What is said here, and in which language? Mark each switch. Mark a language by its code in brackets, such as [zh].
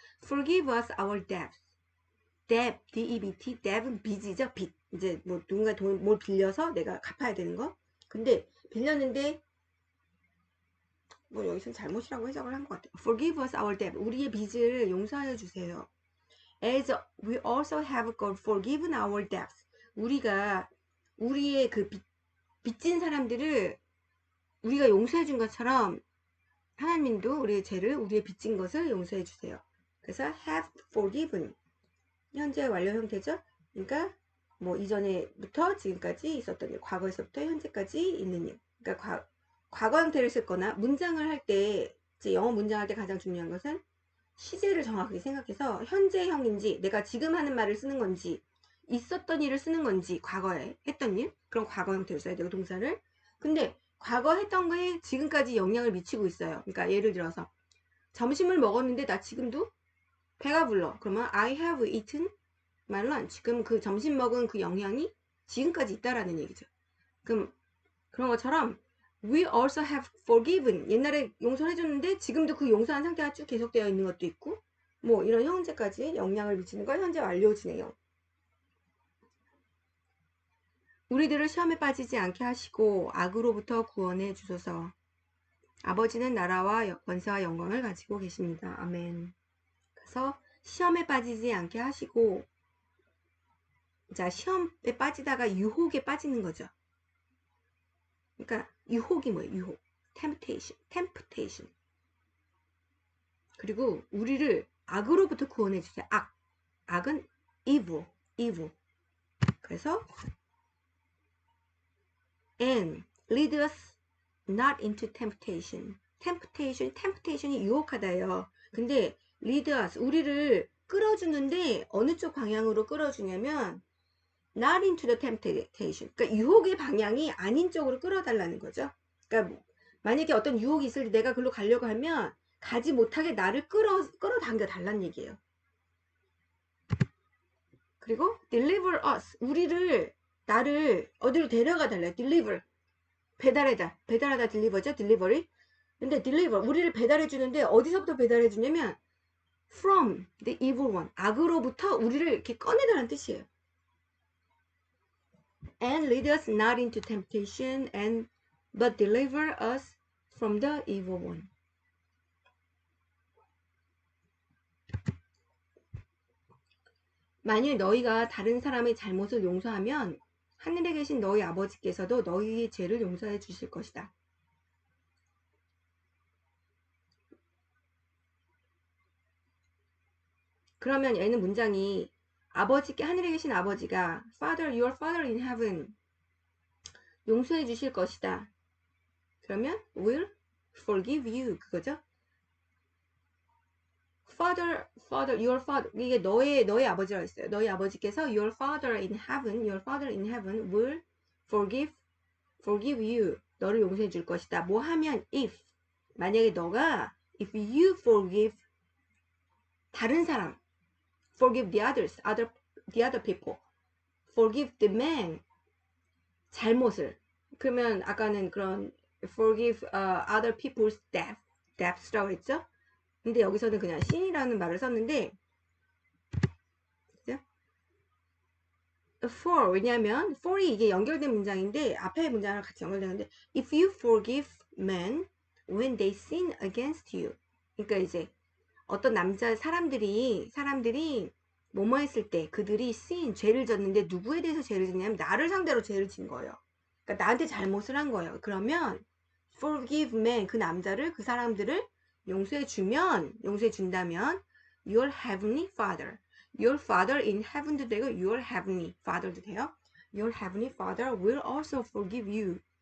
[en] Forgive us our debt. [ko] debt, D-E-B-T, debt은 빚이죠, 빚. 이제 뭐 누군가 뭘 빌려서 내가 갚아야 되는 거. 근데 빌렸는데 뭐 여기서 잘못이라고 해석을 한 것 같아요. [en] Forgive us our debt. [ko] 우리의 빚을 용서하여 주세요. [en] As we also have forgiven our debts. [ko] 우리가 우리의 그 빚진 사람들을 우리가 용서해 준 것처럼 하나님도 우리의 죄를 우리의 빚진 것을 용서해 주세요. 그래서 [en] have forgiven [ko] 현재 완료 형태죠. 그러니까 뭐 이전에부터 지금까지 있었던 일, 과거에서부터 현재까지 있는 일. 그러니까 과거 형태를 쓰거나 문장을 할 때 이제 영어 문장할 때 가장 중요한 것은 시제를 정확하게 생각해서 현재형인지 내가 지금 하는 말을 쓰는 건지 있었던 일을 쓰는 건지 과거에 했던 일 그런 과거 형태를 써야 되고 동사를 근데 과거 했던 거에 지금까지 영향을 미치고 있어요. 그러니까 예를 들어서 점심을 먹었는데 나 지금도 배가 불러. [en] 그러면 I have eaten my lunch. [ko] 그럼 그 점심 먹은 그 영향이 지금까지 있다라는 얘기죠. 그럼 그런 것처럼 [en] we also have forgiven. [ko] 옛날에 용서를 해줬는데 지금도 그 용서한 상태가 쭉 계속되어 있는 것도 있고 뭐 이런 현재까지 영향을 미치는 걸 현재 완료 진행형. 우리들을 시험에 빠지지 않게 하시고 악으로부터 구원해 주소서. 아버지는 나라와 권세와 영광을 가지고 계십니다. 아멘. 그래서 시험에 빠지지 않게 하시고 자 시험에 빠지다가 유혹에 빠지는 거죠. 그러니까 유혹이 뭐예요? 유혹. temptation. 그리고 우리를 악으로부터 구원해 주세요. 악은 evil. [en] 그래서 and lead us not into temptation. [ko] temptation이 유혹하다예요. 근데 [en] lead us [ko] 우리를 끌어주는데 어느 쪽 방향으로 끌어주냐면 [en] not into the temptation. [ko] 그러니까 유혹의 방향이 아닌 쪽으로 끌어달라는 거죠. 그러니까 만약에 어떤 유혹이 있을 때 내가 글로 가려고 하면 가지 못하게 나를 끌어당겨 달라는 얘기예요. 그리고 [en] deliver us [ko] 나를 어디로 데려가 달래. deliver 배달하다 deliver죠. [en] delivery. [ko] 근데 deliver 우리를 배달해 주는데 어디서부터 배달해 주냐면 [en] from the evil one [ko] 악으로부터 우리를 이렇게 꺼내달라는 뜻이에요. [en] And lead us not into temptation but deliver us from the evil one. [ko] 만일 너희가 다른 사람의 잘못을 용서하면 하늘에 계신 너희 아버지께서도 너희의 죄를 용서해 주실 것이다. 그러면 얘는 문장이 하늘에 계신 아버지가 [en] your father in heaven [ko] 용서해 주실 것이다. [en] 그러면 will forgive you [ko] 그거죠. your father 이게 너의 아버지라고 했어요. 너희 아버지께서 [en] your father in heaven will forgive you [ko] 너를 용서해 줄 것이다. 뭐 하면 만약에 너가 [en] if you forgive [ko] 다른 사람 [en] forgive the other people forgive the man [ko] 잘못을 그러면 아까는 그런 [en] forgive other people's debts [ko] 라고 했죠. 근데 여기서는 그냥 sin이라는 말을 썼는데 그죠? 왜냐하면 for이 이게 연결된 문장인데 앞에 문장을 같이 연결되는데 [en] if you forgive men when they sin against you [ko] 그러니까 이제 어떤 사람들이 뭐뭐 했을 때 그들이 죄를 졌는데 누구에 대해서 죄를 졌냐면 나를 상대로 죄를 진 거예요. 그러니까 나한테 잘못을 한 거예요. 그러면 [en] forgive men [ko] 그 사람들을 용서해 준다면 [en] your heavenly father in heaven [ko] 도 되고 [en] your heavenly father [ko] 도 돼요. [en] your heavenly father will also forgive you.